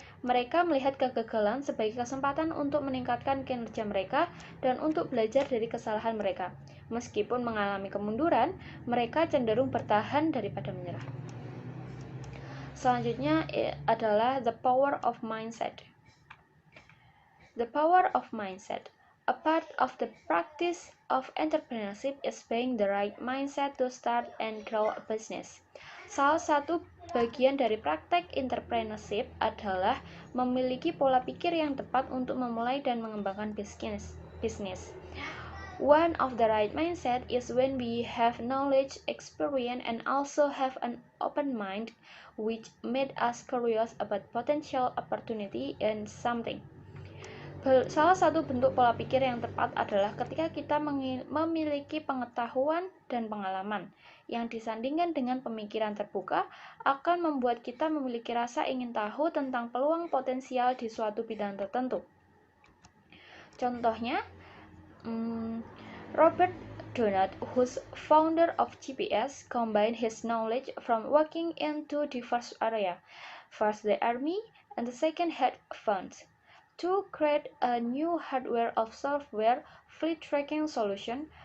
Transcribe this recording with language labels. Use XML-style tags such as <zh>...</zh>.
<id>Mereka melihat kegagalan sebagai kesempatan untuk meningkatkan kinerja mereka dan untuk belajar dari kesalahan mereka. Meskipun mengalami kemunduran, mereka cenderung bertahan daripada menyerah. Selanjutnya adalah the power of mindset.</id> <en>The power of mindset. A part of the practice of entrepreneurship is being the right mindset to start and grow a business.</en> <id>Salah satu bagian dari praktek entrepreneurship adalah memiliki pola pikir yang tepat untuk memulai dan mengembangkan bisnis.</id> <en>One of the right mindset is when we have knowledge, experience, and also have an open mind, which made us curious about potential opportunity and something.</en> <id>Salah satu bentuk pola pikir yang tepat adalah ketika kita memiliki pengetahuan dan pengalaman yang disandingkan dengan pemikiran terbuka akan membuat kita memiliki rasa ingin tahu tentang peluang potensial di suatu bidang tertentu.</id> <en>Contohnya, Robert Donat, who's founder of GPS, combined his knowledge from working in two diverse areas, first the army and the second hedge funds, to create a new hardware of software fleet tracking solution.</en>